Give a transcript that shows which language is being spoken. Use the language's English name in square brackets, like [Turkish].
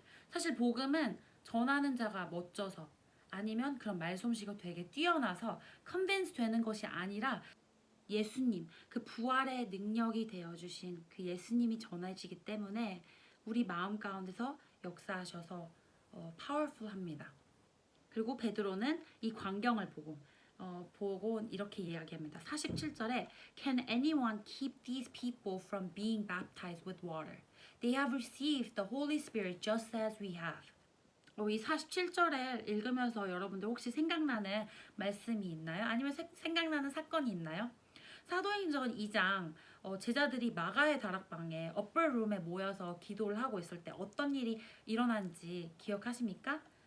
[Korean] 사실 복음은 전하는 자가 멋져서 아니면 그런 말솜씨가 되게 뛰어나서 컨빈스 되는 것이 아니라 예수님, 그 부활의 능력이 되어주신 그 예수님이 전해지기 때문에 우리 마음 가운데서 역사하셔서 파워풀합니다. 그리고 베드로는 이 광경을 보고 이렇게 이야기합니다. 47절에 [English] Can anyone keep these people from being baptized with water? They have received the Holy Spirit just as we have. [Korean] 이 47절을 읽으면서 여러분들 혹시 생각나는 말씀이 있나요? 아니면 생각나는 사건이 있나요? 사도행전 2장 제자들이 마가의 다락방에 upper룸에 모여서 기도를 하고 있을 때 어떤 일이 일어난지 기억하십니까?